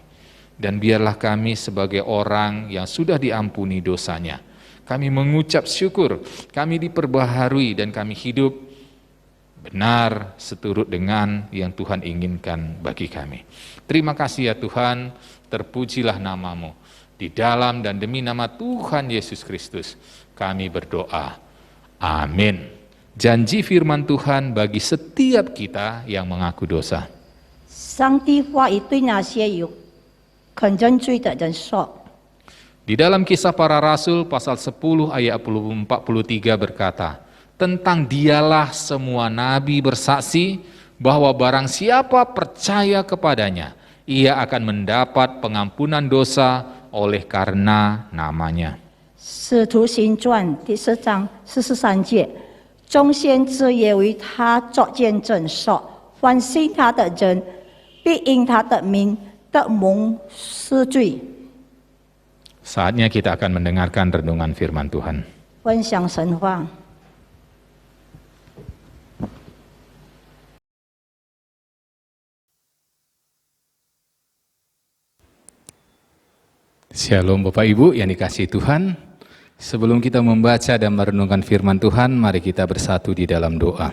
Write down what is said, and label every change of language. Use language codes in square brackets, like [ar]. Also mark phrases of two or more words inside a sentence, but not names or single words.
[id] Dan biarlah kami sebagai orang yang sudah diampuni dosanya, kami mengucap syukur, kami diperbaharui dan kami hidup benar seturut dengan yang Tuhan inginkan bagi kami. Terima kasih ya Tuhan, terpujilah nama-Mu. Di dalam dan demi nama Tuhan Yesus Kristus, kami berdoa. Amin. Janji firman Tuhan bagi setiap kita yang mengaku dosa. [zh] 上帝话语对那些有肯认罪的人说。 [id] Di dalam Kisah Para Rasul pasal 10 ayat 43 berkata, tentang Dialah semua nabi bersaksi bahwa barang siapa percaya kepadanya, ia akan mendapat pengampunan dosa oleh karena namanya. [zh] 使徒行传第4章43节，众先知也为他作见证说，凡信他的人，必因他的名得蒙赦罪。 [id] Saatnya kita akan mendengarkan renungan firman Tuhan. [zh] 分享神话。 [id] Shalom Bapak Ibu yang dikasihi Tuhan. Sebelum kita membaca dan merenungkan firman Tuhan, mari kita bersatu di dalam doa.